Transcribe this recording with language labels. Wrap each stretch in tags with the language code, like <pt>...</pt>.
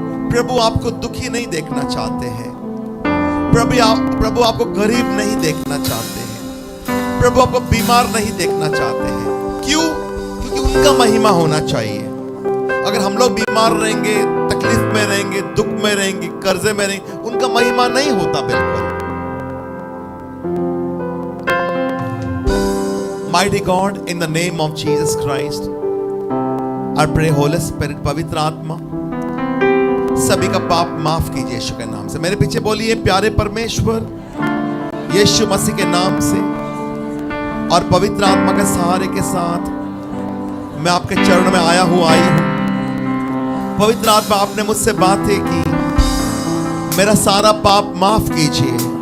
<hi>प्रभु आपको दुखी नहीं देखना चाहते हैं। प्रभु आपको गरीब नहीं देखना चाहते हैं। प्रभु आपको बीमार नहीं देखना चाहते हैं। क्यों? क्योंकि उनका महिमा होना चाहिए। अगर हम लोग बीमार रहेंगे, तकलीफ में रहेंगे, दुख में रहेंगे, कर्जे में रहेंगे, उनका महिमा नहीं होता बिल्कुल।</hi> <en>Mighty God, in the name of Jesus Christ, I pray Holy Spirit,</en> <hi>पवित्र आत्मा सभी का पाप माफ कीजिए यीशु के नाम से। मेरे पीछे बोलिए प्यारे परमेश्वर, यीशु मसीह के नाम से और पवित्र आत्मा के सहारे के साथ मैं आपके चरण में आया हूं, आई हूं। पवित्र आत्मा, आपने मुझसे बातें की, मेरा सारा पाप माफ कीजिए।</hi>